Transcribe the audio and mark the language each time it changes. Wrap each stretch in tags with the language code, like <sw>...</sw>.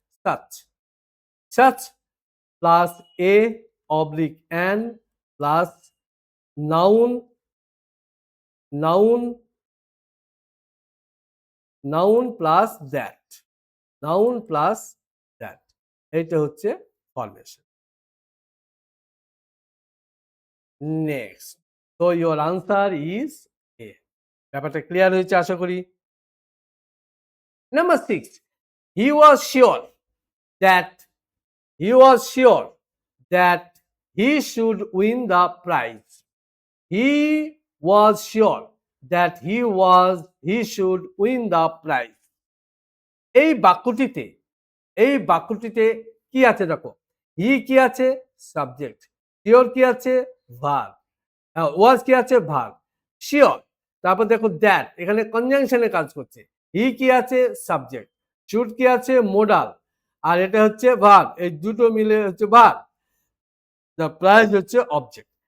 <en>such, such plus a oblique an plus noun, noun, noun plus that, noun plus that,</en> <bn>এইটা হচ্ছে formation.</bn> <en>Next, so your answer is A.</en> <bn>ব্যাপারটা clear হয়েছে আশা করি।</bn> <en>Number 6, he was sure that, he was sure that he should win the prize, he was sure that he should win the prize।</en> <bn>এই বাক্যটিতে, এই বাক্যটিতে কি আছে দেখো, হি কি আছে? সাবজেক্ট, শিওর কি আছে? ভার্ব, ওয়াজ কি আছে? ভার্ব, শিওর, তারপর দেখো দ্যাট, এখানে কনজাংশনে কাজ করছে, হি কি আছে? সাবজেক্ট, শুড কি আছে? মোডাল, আর এটা হচ্ছে ভার্ব, এই দুটো মিলে হচ্ছে ভার্ব, দ্য প্রাইজ হচ্ছে অবজেক্ট।</bn>